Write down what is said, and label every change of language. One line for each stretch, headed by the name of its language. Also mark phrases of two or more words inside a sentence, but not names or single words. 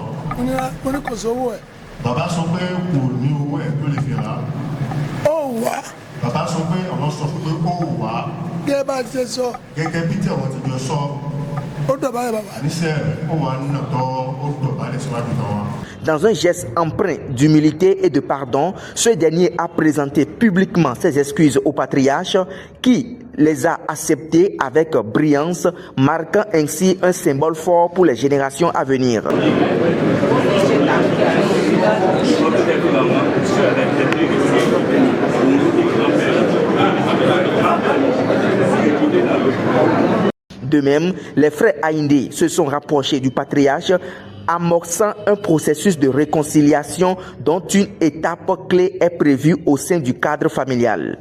Yoruba: Mo ní kò sówó ẹ̀. Bàbá sọ pé kò ní owó ẹ̀ tó lè fi rà á. Ó wá. Bàbá sọ pé àwọn sọ fún pé ó wà á. Gẹ́gẹ́ bá ti ṣe sọ. Gẹ́gẹ́ bí tí àwọn ti jọ sọ. Ó dọ̀bálẹ̀ bàbá. Àníṣe ó wà nínú tọ́ ó dọ̀bálẹ̀ síwájú tàwọn.
French: Dans un geste empreint d'humilité et de pardon, ce dernier a présenté publiquement ses excuses au patriarche qui les a acceptées avec brillance, marquant ainsi un symbole fort pour les générations à venir. De même, les frères Haïndé se sont rapprochés du patriarche, amorçant un processus de réconciliation dont une étape clé est prévue au sein du cadre familial.